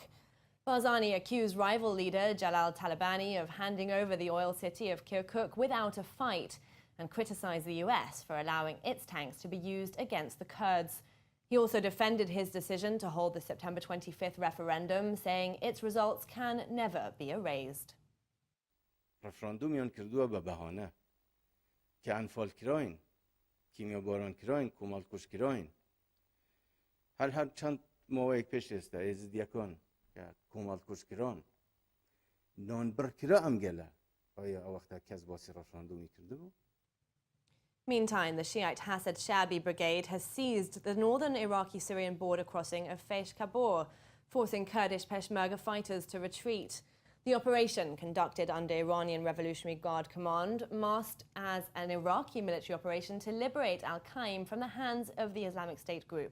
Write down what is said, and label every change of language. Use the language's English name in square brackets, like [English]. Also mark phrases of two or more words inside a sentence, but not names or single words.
[English] Barzani accused rival leader Jalal Talabani of handing over the oil city of Kirkuk without a fight and criticized the US for allowing its tanks to be used against the Kurds. He also defended his decision to hold the September 25th referendum, saying its results can never be erased. [Central Kurdish] رفراندومیان کردووە بە بەهانە کە ئەنفال کراین کیمیاباران کراین کۆمەڵکوژ کراین هەر چەند ماوەیەک پێش ئێستا ئێزیدیەکان کە کۆمەڵکوژ کران نانبڕ کرا ئەم گەلە ئایا ئەو وەختە کەس باسی ڕفراندومی کردبوو؟ [English] Meantime, the Shiite Hassid Shabi Brigade has seized the northern Iraqi-Syrian border crossing of Faish Kabor, forcing Kurdish Peshmerga fighters to retreat. The operation, conducted under Iranian Revolutionary Guard command, masked as an Iraqi military operation to liberate al-Qaim from the hands of the Islamic State group.